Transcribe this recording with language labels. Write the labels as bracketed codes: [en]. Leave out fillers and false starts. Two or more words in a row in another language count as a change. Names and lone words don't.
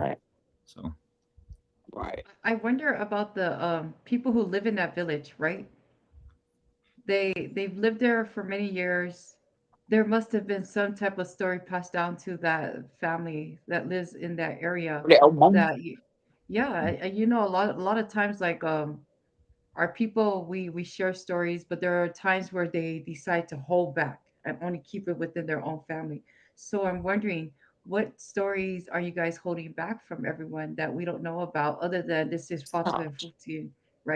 [en] right, So right. I wonder about the people who live in that village, right? They've lived there for many years. There must have been some type of story passed down to that family that lives in that area. [sm] Le au mama. [en] That you, yeah, a lot of times, like our people, we share stories, but there are times where they decide to hold back and only keep it within their own family. So I'm wondering, what stories are you guys holding back from everyone that we don't know about, other than this is Fatu and Futi, right?